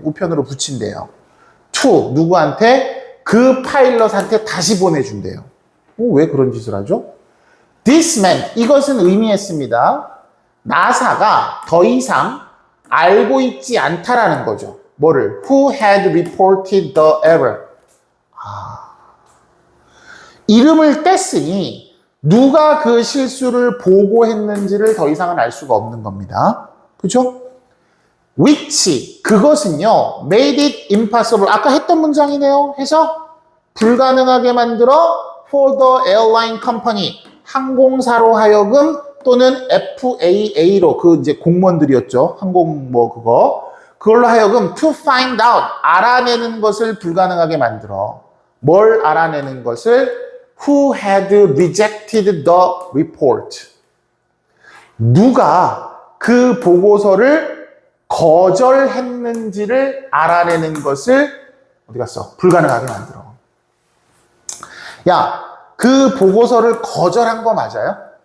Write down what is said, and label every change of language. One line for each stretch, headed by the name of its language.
Korean: 우편으로 붙인대요. to, 누구한테? 그 파일럿한테 다시 보내준대요. 왜 그런 짓을 하죠?
English: This meant,
Korean: 이것은 의미했습니다. 나사가 더 이상 알고 있지 않다라는 거죠. 뭐를?
English: Who had reported the error?
Korean: 이름을 뗐으니 누가 그 실수를 보고했는지를 더 이상은 알 수가 없는 겁니다. 그렇죠?
English: Which,
Korean: 그것은요,
English: made it impossible.
Korean: 아까 했던 문장이네요. 해서 불가능하게 만들어
English: for the airline company,
Korean: 항공사로 하여금 또는 FAA로, 그 이제 공무원들이었죠. 항공 뭐 그걸로 하여금
English: to find out,
Korean: 알아내는 것을 불가능하게 만들어. 뭘 알아내는 것을?
English: Who had rejected the report.
Korean: 누가 그 보고서를 거절했는지를 알아내는 것을 어디 갔어? 불가능하게 만들어. 야, 그 보고서를 거절한 거 맞아요?